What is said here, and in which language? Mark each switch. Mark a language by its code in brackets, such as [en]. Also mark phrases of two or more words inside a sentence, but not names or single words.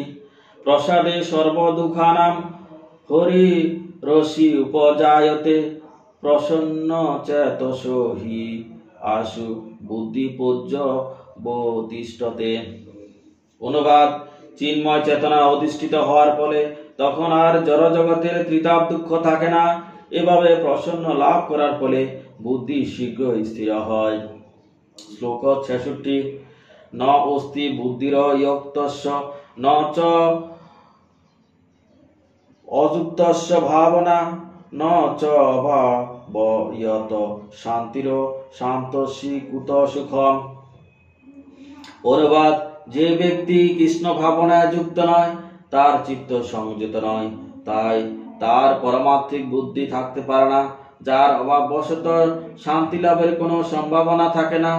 [sa] প্রসাদে সর্বদুঃখানাম হরি রসি উপজায়তে প্রসন্ন চেতসো হি আশু বুদ্ধিপূজ্য বতিষ্ঠতে। [bn] অনুবাদ: চিন্ময় চেতনা অধিষ্ঠিত হওয়ার ফলে তখন আর জড়জগতের ত্রিতাপ দুঃখ থাকে না। এভাবে প্রসন্ন লাভ করার ফলে বুদ্ধি শীঘ্র স্থির হয়। [sa] শ্লোক 66। ন অস্তি বুদ্ধির ইয়ক্তস্য ন চ অযুক্তস্য ভাবনা ন চ অভাবয়ত শান্তির শান্তস্যি কুত সুখম। [bn] অনুবাদ: যে ব্যক্তি কৃষ্ণ ভাবনায় যুক্ত নয় তার চিত্ত সংযত নয়, তাই তার পরমার্থিক বুদ্ধি থাকতে পারে না, যার অভাববশত শান্তি লাভের কোনো সম্ভাবনা থাকে না।